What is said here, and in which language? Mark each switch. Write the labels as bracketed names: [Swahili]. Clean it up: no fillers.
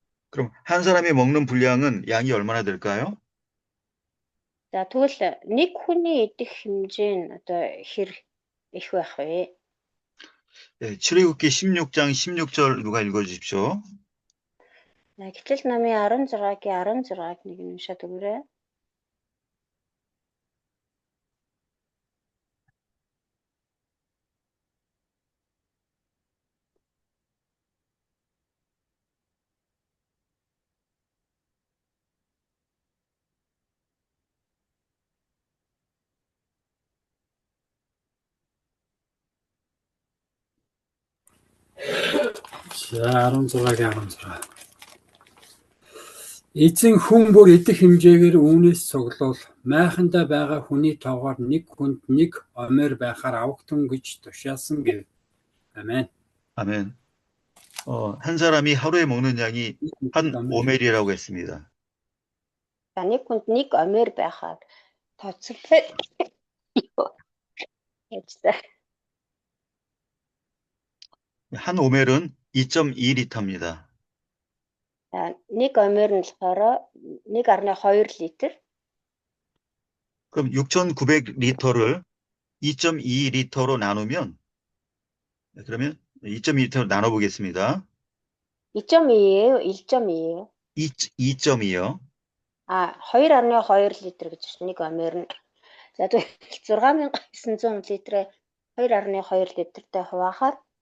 [Korean] 그럼 한 사람이 먹는 분량은 양이 얼마나 될까요? [Mongolian] За тэгвэл нэг хүний идэх хэмжээ нь одоо хэр их байх вэ? [Korean] 출애굽기 16장 16절 누가 읽어주십시오. [Mongolian] Гэтэл намын 16-гийн 16-г нэг нь уншаад өгөөрэй. За 16-гийн 16. Эзэн хүн бүр идэх хэмжээгээр үүнээс цуглуул майхандаа байгаа хүний тоогоор нэг хүнд нэг омер байхаар авахтун гэж тушаасан гэв. [Korean] 아멘. 아멘. 한 사람이 하루에 먹는 양이 한 오멜이라고 했습니다. [Mongolian] За нэг хүнд нэг омер байхаар тооцоолбол [Korean] 한 오멜은 2.2리터입니다. [Mongolian] нэг омер нь болохоор 1.2 литр. [Korean] 그럼 6,900리터를 2.2리터로 나누면 그러면 2.2리터로 나눠 보겠습니다. 2.2예요, 1.2예요? 2.2요. [Mongolian] 2.2 литр гэж байна. Нэг омер нь. За тэгвэл 6,900 литр에 2.2 литртэй хуваахаар